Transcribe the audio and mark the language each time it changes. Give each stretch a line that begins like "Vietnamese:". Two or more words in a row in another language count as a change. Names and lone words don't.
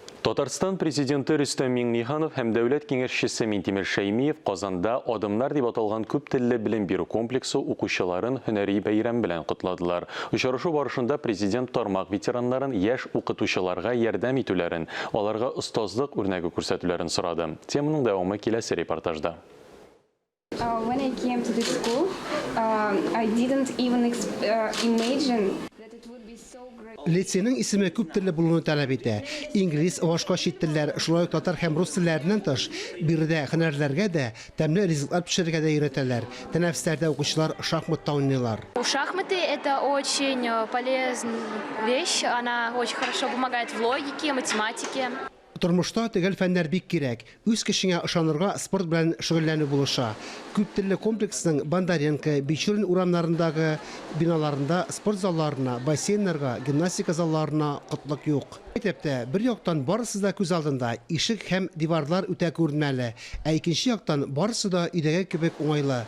Tatar: Татарстан президенты Рөстәм Миңнеханов һәм дәүләт киңәшчесе Минтимер Шәймиев Казанда «Адымнар» дип аталган күп телле белем бирү комплексы укучыларын һөнәри бәйрәм белән котлады. Очрашу барышында президент тармак ветераннарын яшь укытучыларга ярдәм итүләрен, аларга остазлык үрнәге күрсәтүләрен сорады. Теманың дәвамы киләсе репортажда.
English: When I came to this school, I didn't even imagine that it would be so great.
Tatar: Лицейның исеме күп телле булуны таләп итә. Инглиз, башка чит телләр, шулай ук татар һәм рус телләреннән тыш, биредә һөнәрләргә дә, тәмле ризыклар пешерергә дә өйрәтәләр. Тәнәфестәрдә укучылар шахматта уйныйлар.
Russian: Шахматы – это очень полезная вещь, она очень хорошо помогает в логике, математике.
Tatar: Тормышта төгәл фәннәр бик кирәк. Үз кешеңә ышанырга спорт белән шөгыльләнү булыша. Күп телле комплексның Бондаренко, Бичурин урамнарындагы биналарында спорт залларына, бассейннарга, гимнастика залларына котлык юк. Мәктәптә бер яктан барысы да күз алдында, ишек һәм диварлар үтә күренмәле, ә икенче яктан барысы да өйдәге кебек уңайлы.